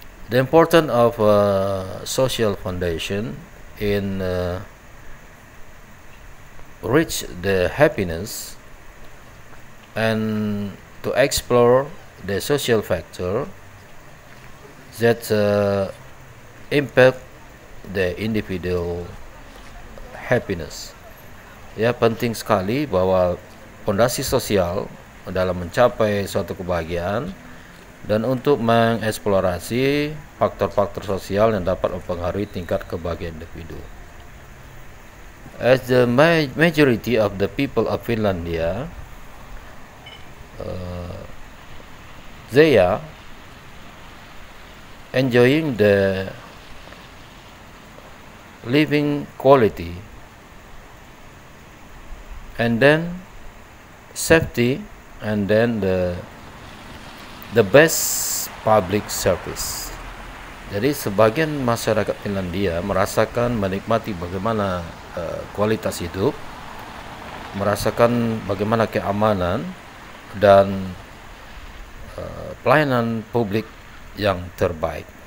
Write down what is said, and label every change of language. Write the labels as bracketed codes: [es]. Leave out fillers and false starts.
[en] The importance of social foundation in reach the happiness and to explore the social factor that impact the individual happiness. [id] Ya, penting sekali bahwa fondasi sosial dalam mencapai suatu kebahagiaan dan untuk mengeksplorasi faktor-faktor sosial yang dapat mempengaruhi tingkat kebahagiaan individu. [en] As the majority of the people of Finlandia, they are enjoying the living quality and then safety and then the best public service. [id] Jadi sebagian masyarakat Finlandia merasakan menikmati bagaimana kualitas hidup, merasakan bagaimana keamanan dan pelayanan publik yang terbaik.